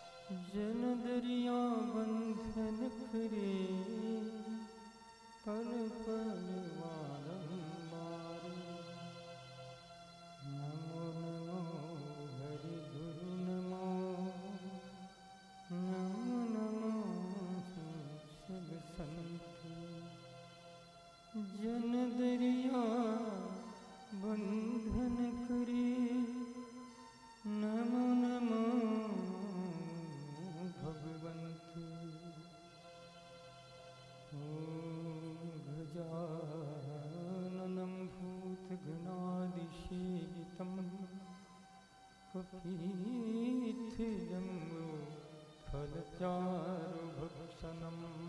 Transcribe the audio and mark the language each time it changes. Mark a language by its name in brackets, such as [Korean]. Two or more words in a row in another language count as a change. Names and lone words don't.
[Hindi] जन दरिया बंधन करे पल पल बारंबार। नमो नमो हरि गुरु नमो नमो नमो सब संत। जन दरिया बंधन करे नमो नमो भगवंत। [Sanskrit] ओम गजाननं भूतगणादिसेवितं कपीतजम्बो फलचारुभक्षणम्।